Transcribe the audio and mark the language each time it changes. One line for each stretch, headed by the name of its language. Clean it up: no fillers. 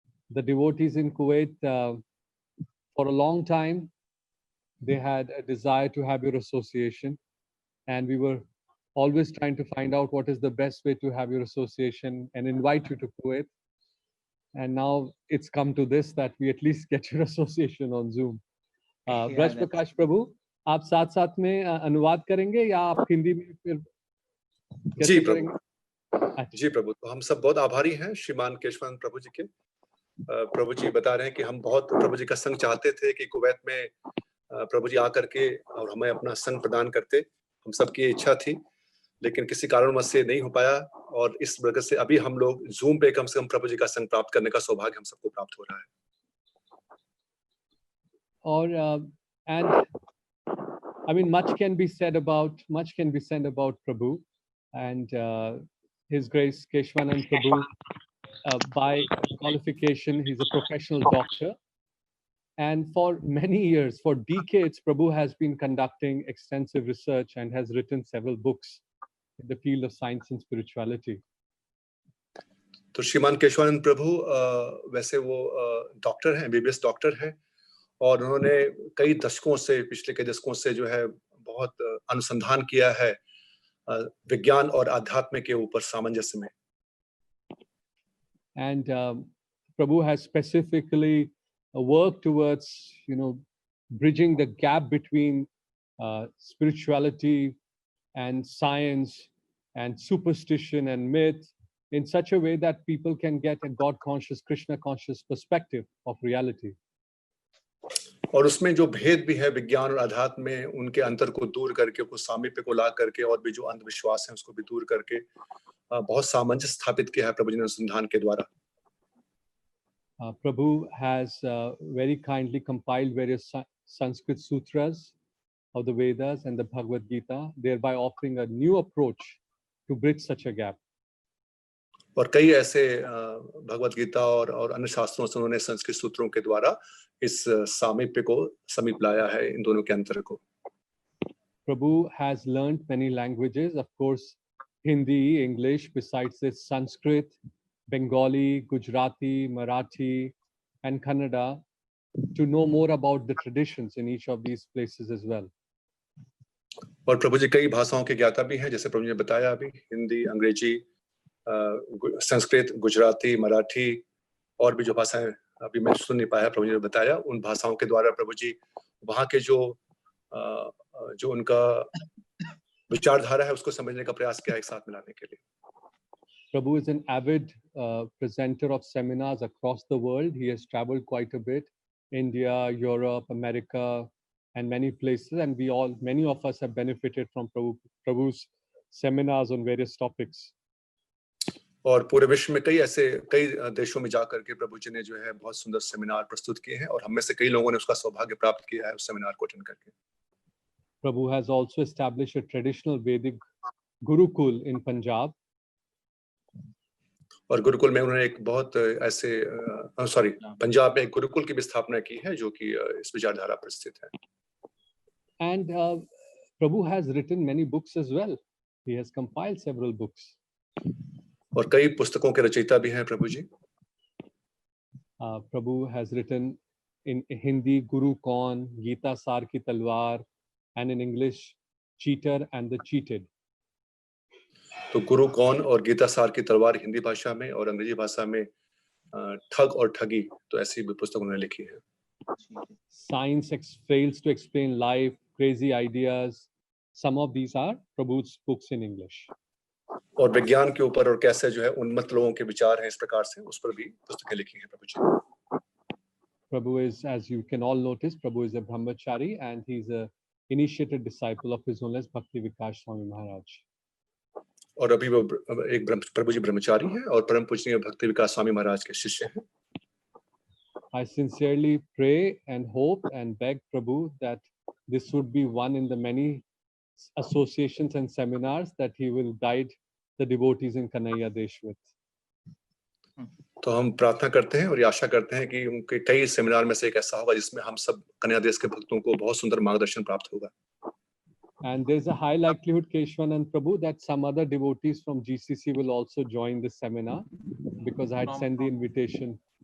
English: The devotees in Kuwait, for a long time, they had a desire to have your association. And we were always trying to find out what is the best way to have your association and invite you to Kuwait. And now it's come to this, that we at least get your association on Zoom.
Hindi: Braj प्रकाश प्रभु, आप साथ साथ में अनुवाद करेंगे या आप हिंदी में फिर जी प्रभु। जी प्रभु, तो हम सब बहुत आभारी हैं श्रीमान केशवानंद प्रभु जी के। प्रभु जी बता रहे हैं कि हम बहुत प्रभु जी का संग चाहते थे कि कुवैत में प्रभु जी आकर के और हमें अपना संग प्रदान करते। हम सबकी इच्छा थी, लेकिन किसी कारणवश से नहीं हो पाया, और इस वजह से अभी हम लोग जूम पे कम से कम प्रभु जी का संग प्राप्त करने का सौभाग्य हम सबको प्राप्त हो रहा है।
English: और and I mean, much can be said about Prabhu and His Grace Keshwanand Prabhu. By qualification, he's a professional doctor, and for many years, for decades, Prabhu has been conducting extensive research and has written several books in the field of science and spirituality.
Hindi: तो श्रीमान केशवानंद प्रभु वैसे वो doctor हैं, MBBS doctor हैं, और उन्होंने कई दशकों से, पिछले कई दशकों से जो है बहुत अनुसंधान किया है विज्ञान और आध्यात्म के ऊपर सामंजस्य में।
English: And Prabhu has specifically worked towards, bridging the gap between spirituality and science and superstition and myth in such a way that people can get a God-conscious, Krishna-conscious perspective of reality.
Hindi: और उसमें जो भेद भी है विज्ञान और अध्यात्म में, उनके अंतर को दूर करके, उसको सामीप्य को ला करके, और भी जो अंधविश्वास है उसको भी दूर करके बहुत सामंजस्य स्थापित किया है प्रभु जी ने अनुसंधान के द्वारा।
English: Prabhu has very kindly compiled various Sanskrit sutras of the Vedas and the Bhagavad Gita, thereby offering a new approach to bridge such a gap.
Hindi: और कई ऐसे भगवत गीता और अन्य शास्त्रों से उन्होंने संस्कृत सूत्रों के द्वारा इस सामीप्य को समीप लाया है, इन दोनों के अंतर को।
English: Prabhu has learned many languages, of course, Hindi, English, besides this Sanskrit, Bengali, Gujarati, Marathi, and Kannada, to know more about the traditions in each of these places as well.
Hindi: और प्रभु जी कई भाषाओं के ज्ञाता भी हैं, जैसे प्रभु जी ने बताया अभी, हिंदी, अंग्रेजी, संस्कृत, गुजराती, मराठी, और भी जो भाषाएं अभी मैं सुन नहीं पाया, प्रभु जी ने बताया, उन भाषाओं के द्वारा प्रभु जी वहाँ के जो उनका विचारधारा है उसको समझने का प्रयास किया एक साथ मिलाने के लिए।
English: Prabhu is an avid presenter of seminars across the world. He has traveled quite a bit, India, Europe, America, and many places, and many of us have benefited from Prabhu's seminars on various topics.
Hindi: और पूरे विश्व में कई देशों में जाकर के प्रभु जी ने जो है बहुत सुंदर सेमिनार प्रस्तुत किए हैं, और हम में से कई लोगों ने उसका सौभाग्य प्राप्त किया है उस सेमिनार को अटेंड करके।
English: Prabhu has also established a traditional Vedic Gurukul in Punjab.
Hindi: और गुरुकुल में उन्होंने एक बहुत ऐसे पंजाब में एक गुरुकुल की भी स्थापना की है जो कि इस विचारधारा पर स्थित है।
English: And Prabhu has written many books as well. He has compiled several books.
Hindi: और कई पुस्तकों के रचयिता भी हैं प्रभु जी।
English: Prabhu has written in Hindi Guru Kaun, Gita Sar Ki Talwar, and in English Cheater and the Cheated.
Hindi: तो गुरु कौन और गीता सार की तलवार हिंदी भाषा में, और अंग्रेजी भाषा में ठग और ठगी, तो ऐसी भी पुस्तक उन्होंने लिखी है।
English: Science fails to explain life, crazy ideas. Some of these are Prabhu's books in English.
Hindi: और विज्ञान के ऊपर और कैसे जो है उन्मत्त लोगों के विचार हैं इस प्रकार से, उस पर भी पुस्तकें लिखी हैं प्रभु जी।
English: Prabhu is, as you can all notice, Prabhu is a brahmachari and he's a initiated disciple of His Holiness Bhakti Vikas Swami Maharaj.
Hindi: और अभी वो एक प्रभु जी ब्रह्मचारी हैं और परम पूजनीय भक्ति विकास स्वामी महाराज के शिष्य हैं।
English: I sincerely pray and hope and beg Prabhu that this would be one in the many associations and seminars that he will guide the devotees in Kanhaiya Desh with.
Hindi: तो हम प्रार्थना करते हैं और ये आशा करते हैं कि उनके कई सेमिनार में से एक ऐसा होगा जिसमें हम सब कन्हैया देश के भक्तों को बहुत सुंदर मार्गदर्शन प्राप्त होगा।
English: And there's a high likelihood, Keshwanand Prabhu, that some other devotees from GCC will also join this seminar, because I had sent the invitation.